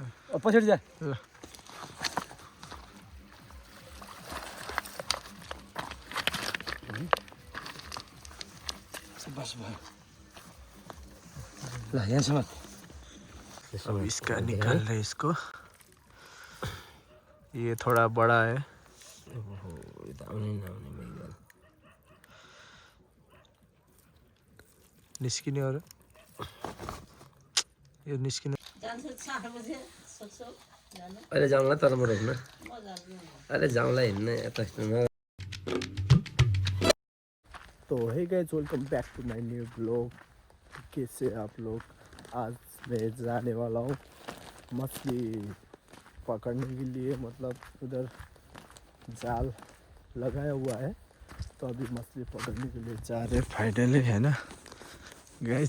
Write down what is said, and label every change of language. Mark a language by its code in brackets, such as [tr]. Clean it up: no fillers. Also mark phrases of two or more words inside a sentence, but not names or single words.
[ne] पछाडि जा बस भयो ल यहाँसम्म। [hi] अब इसका निकाल रहे इसको, ये थोड़ा बड़ा है। [ne] निस्किने और यो निस्किने अहिले जाउँला तर म रोक्न अहिले जाउँला हिँड्न यता। [en] तो hey guys, welcome back to my new blog. [hi] कैसे आप लोग? आज मैं जाने वाला हूँ मछली पकड़ने के लिए, मतलब उधर जाल लगाया हुआ है तो अभी मछली पकड़ने के लिए जा रहे फाइनली, है ना गाइस।